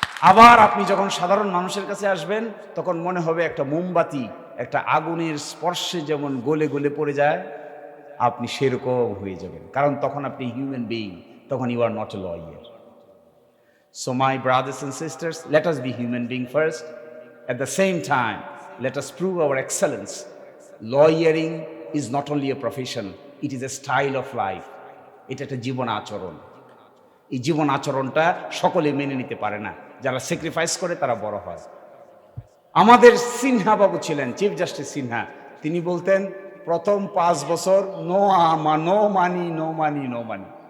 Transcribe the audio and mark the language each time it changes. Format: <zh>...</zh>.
<bn>আবার আপনি যখন সাধারণ মানুষের কাছে আসবেন তখন মনে হবে একটা মোমবাতি একটা আগুনের স্পর্শে যেমন গলে গলে পড়ে যায়, আপনি সেরকম হয়ে যাবেন, কারণ তখন আপনি হিউম্যান বিইং, তখন</bn> <en>You are not a lawyer. So my brothers and sisters, let us be human being first, at the same time let us prove our excellence. Lawyering is not only a profession, it is a style of life.</en> <bn>এটা একটা জীবন আচরণ। এই জীবন আচরণটা সকলে মেনে নিতে পারে না, যারা স্যাক্রিফাইস করে তারা বড় হয়। আমাদের সিনহা বাবু ছিলেন, চিফ জাস্টিস সিনহা, তিনি বলতেন প্রথম 5 বছর নো মানি।</bn>